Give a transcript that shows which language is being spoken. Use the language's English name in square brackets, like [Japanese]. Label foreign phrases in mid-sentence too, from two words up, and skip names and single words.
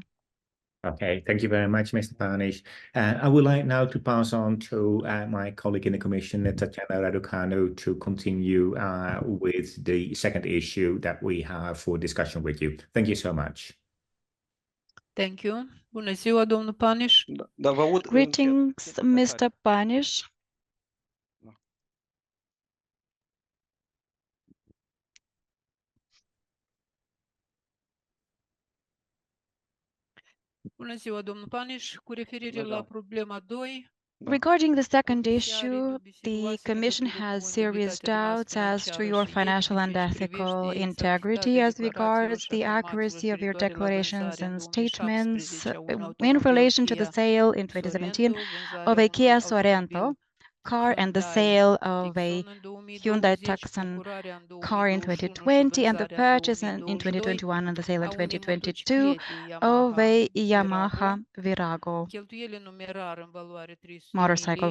[English] Okay, thank you very much, Mr. Paniș. I would like now to pass on to my colleague in the Commission, Tatiana Raducanu, to continue with the second issue that we have for discussion with you. Thank you so much. Thank you. [Romanian] Bună ziua, domnul Paniș. [English] Greetings, Mr. Paniș. [Romanian] Bună ziua, domnul Paniș. Cu referire la problema 2. [English] Regarding the second issue, the Commission has serious doubts as to your financial and ethical integrity as regards the accuracy of your declarations and statements in relation to the sale in 2017 of a Kia Sorento car and the sale of a Hyundai Tucson car in 2020 and the purchase in 2021 and the sale in 2022 of a Yamaha Virago motorcycle.